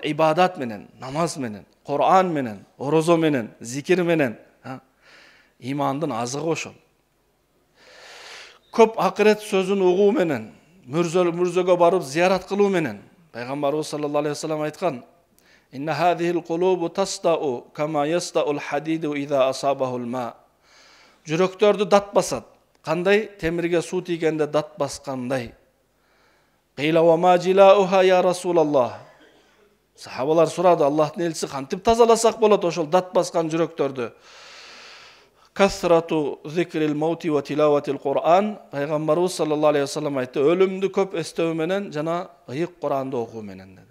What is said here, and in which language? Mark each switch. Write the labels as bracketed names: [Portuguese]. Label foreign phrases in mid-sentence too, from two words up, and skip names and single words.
[Kyrgyz] Ибадат менен, намаз менен, Кур'ан менен, орозо менен, зикир менен. Имандын азыгы ошол. Көп акырет сөзүн угуу менен, мүрзөгө барып зиярат кылуу менен. Пайгамбарыбыз [Arabic] صلى الله عليه وسلم [Kyrgyz] айткан: [Arabic] "إن هذه القلوب تصدأ كما يصدأ الحديد إذا أصابه الماء." [Kyrgyz] Жүрөктөрдү дат басат. Кандай? Темирге суу тийгенде дат баскандай. [Arabic] قيل وما جلاؤها يا رسول الله. [Kyrgyz] Сахабалар сурады: Аллахтын элчиси, кантип тазаласак болот ошол дат баскан жүрөктөрдү? [Arabic] كثرة ذكر الموت وتلاوة القرآن. [Kyrgyz] Пайгамбарыбыз [Arabic] صلى الله عليه وسلم [Kyrgyz] айтты: өлүмдү көп эстөө менен жана ыйык Кур'анды окуу менен деди.